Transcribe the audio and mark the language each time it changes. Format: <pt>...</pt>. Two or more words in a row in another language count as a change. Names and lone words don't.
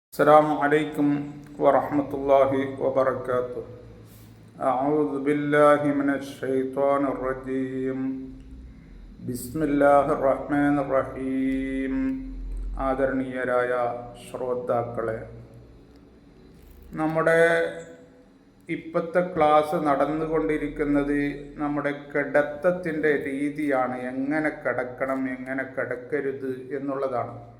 <ar>السلام عليكم ورحمة الله وبركاته. أعوذ بالله من الشيطان الرجيم. بسم الله الرحمن الرحيم.</ar> <ml>ആദരണീയരായ ശ്രോതാക്കളെ, നമ്മുടെ ഇപ്പോഴത്തെ ക്ലാസ് നടന്നുകൊണ്ടിരിക്കുന്നത് നമ്മുടെ കിടത്തത്തിൻ്റെ രീതിയാണ്. എങ്ങനെ കിടക്കണം, എങ്ങനെ കിടക്കരുത് എന്നുള്ളതാണ്.</ml>